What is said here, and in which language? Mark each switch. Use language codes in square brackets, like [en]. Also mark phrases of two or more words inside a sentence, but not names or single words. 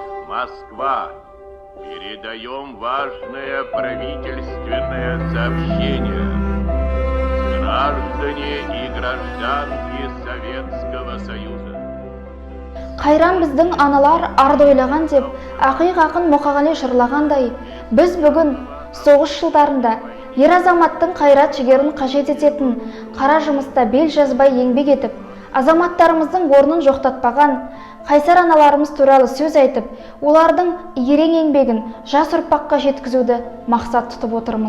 [ru] Москва. Передаем важное правительственное сообщение. Граждане и гражданки Советского Союза. [kk] Қайран біздің аналар арды ойлаған деп, ақиқ ақын Мұқағали жырлағандай, біз бүгін соғыс жылдарында ер азаматтың қайрат жігерін қажет ететін қара жұмыста бел жазбай еңбек етіп, азаматтарымыздың орнын жоқтатпаған қайсар аналарымыз туралы сөз айтып, олардың ерен еңбегін жас ұрпаққа жеткізуді мақсат тұтып отырмыз.